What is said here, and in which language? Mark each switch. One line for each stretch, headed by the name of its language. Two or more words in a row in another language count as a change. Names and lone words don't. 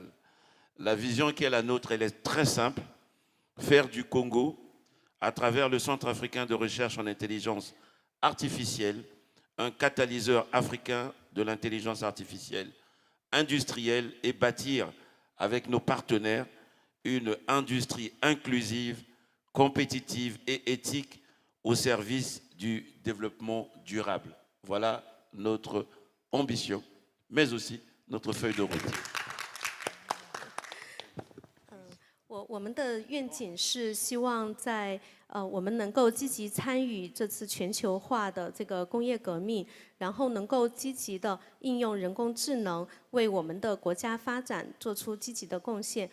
French: La vision qui est la nôtre, elle est très simple: faire du Congo, à travers le Centre africain de recherche en intelligence artificielle, un catalyseur africain de l'intelligence artificielle industrielle, et bâtir avec nos partenaires une industrie inclusive, compétitive et éthique au service du développement durable. Voilà notre ambition, mais aussi notre feuille de route.
Chinese: 我们的愿景是希望在我们能够积极参与这次全球化的这个工业革命，然后能够积极的应用人工智能为我们的国家发展做出积极的贡献。